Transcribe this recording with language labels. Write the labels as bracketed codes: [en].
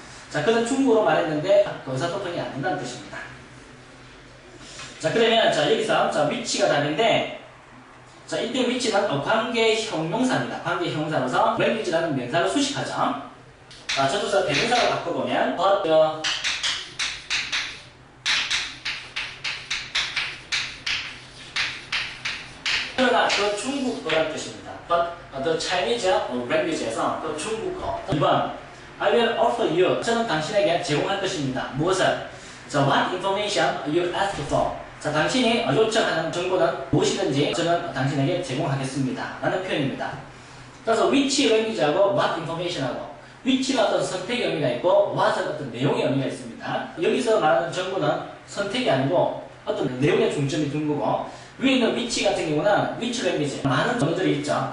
[ko] 자, 그는 중국어로 말했는데 의사소통이 안 된다는 뜻입니다. 자, 그러면 여기서 which가 답인데 자, 이때 which는 관계 형용사입니다. 관계 형용사로서 language라는 명사를 수식하죠. 자, 저도 대명사로 바꿔보면 but 그러나 그 중국어라는 뜻입니다. [en] But the Chinese language에서 [ko] 그 중국어. [en] 2번 I will offer you. [ko] 저는 당신에게 제공할 것입니다. 무엇을? [en] 자, what information you asked for. [ko] 자, 당신이 요청하는 정보는 무엇이든지 저는 당신에게 제공하겠습니다. 라는 표현입니다. 그래서 which language하고 what information하고 which는 어떤 선택의 의미가 있고 what은 어떤 내용의 의미가 있습니다. 여기서 말하는 정보는 선택이 아니고 어떤 내용의 중점이 둔 거고 위에 있는 which 같은 경우는 which language 많은 언어들이 있죠.